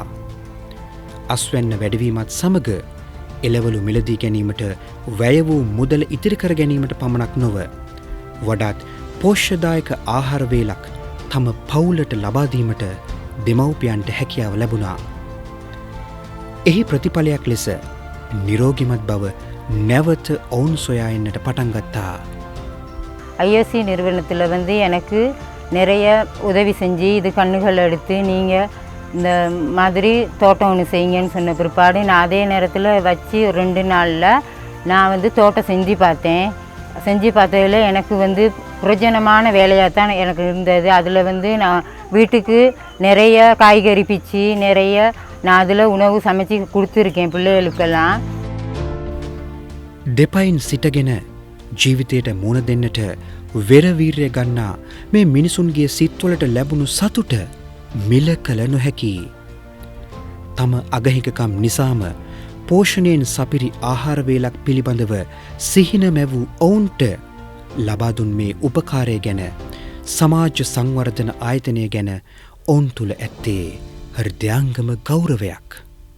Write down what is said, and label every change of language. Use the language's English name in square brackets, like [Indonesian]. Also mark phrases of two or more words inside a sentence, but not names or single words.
[Sinhala] අස්වැන්න වැඩවීමත් සමග එළවලු මිලදී ගැනීමට වැය වූ මුදල ඉතිරි කර ගැනීමට පමණක් නොව වඩාත් පෝෂ්‍යදායක ආහාර වේලක් තම පවුලට ලබා දීමට දෙමව්පියන්ට හැකියාව ලැබුණා. එහි ප්‍රතිඵලයක් ලෙස නිරෝගිමත් බව නැවත ඔවුන් සොයා එන්නට පටන් ගත්තා. [Tamil] ஐஎஸ்சி நிறுவனத்தில் வந்து எனக்கு நிறைய உதவி செஞ்சு இது கண்ணுகள் எடுத்து நீங்கள் இந்த மாதிரி தோட்டம் ஒன்று செய்யுங்கன்னு சொன்ன பிற்பாடு நான் அதே நேரத்தில் வச்சு 2 நாளில் நான் வந்து தோட்டம் செஞ்சு பார்த்தேன். செஞ்சு பார்த்ததில் எனக்கு வந்து பிரயோஜனமான வேலையாக தான் எனக்கு இருந்தது. அதில் வந்து நான் வீட்டுக்கு நிறைய காய்கறி பிச்சு நிறைய நான் அதில் உணவு சமைச்சு கொடுத்துருக்கேன் பிள்ளைகளுக்கெல்லாம். [Sinhala] දෙපයින් සිටගෙන ජීවිතයට මුණ දෙන්නට වෙරවීර්ය ගන්නා මේ මිනිසුන්ගේ සිත්වලට ලැබුණු සතුට මිල කළ නොහැකි. තම අගහිකකම් නිසාම පෝෂණයෙන් සපිරි ආහාරවේලක් පිළිබඳව සිහින මැවූ ඔවුන්ට ලබාදුන් මේ උපකාරය ගැන සමාජ සංවර්ධන ආයතනය ගැන ඔවුන් තුළ ඇත්තේ හෘදයාංගම ගෞරවයක්.